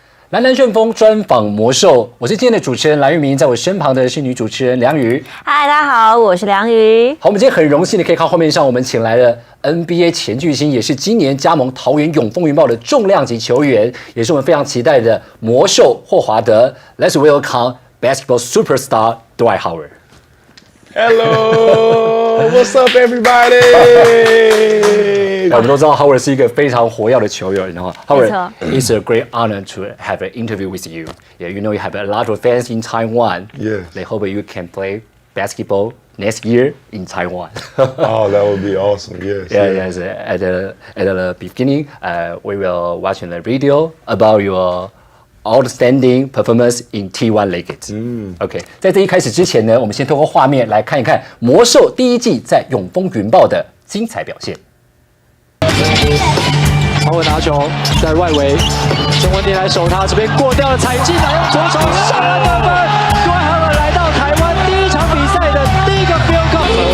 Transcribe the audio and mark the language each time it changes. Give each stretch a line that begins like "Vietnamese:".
Chinese: 南南旋风专访魔兽，我是今天的主持人蓝玉明，在我身旁的是女主持人梁瑜。嗨，大家好，我是梁瑜。好，我们今天很荣幸的可以看画面上，我们请来了 NBA 前巨星，也是今年加盟桃园永丰云豹的重量级球员，也是我们非常期待的魔兽霍华德。
English: Let's welcome basketball superstar Dwight Howard。Hello, what's up, everybody?
Chinese: 我们都知道 Howard 是一个非常活跃的球员，然后 Howard, it's a great honor to have an interview with you.
English: Yeah, you know you have a lot of fans in Taiwan. Yes. They hope you can play basketball next year in Taiwan. Oh, that would be awesome. Yes. Yes. At the beginning, we will watch the video about your outstanding performance in T1 League.
Chinese: OK，在这一开始之前呢，我们先透过画面来看一看魔兽第一季在永丰云豹的精彩表现。豪尔拿球在外围，郑文迪来守他，这边过掉了，踩进来，用左手上篮得分。各位豪尔来到台湾第一场比赛的第一个 field goal。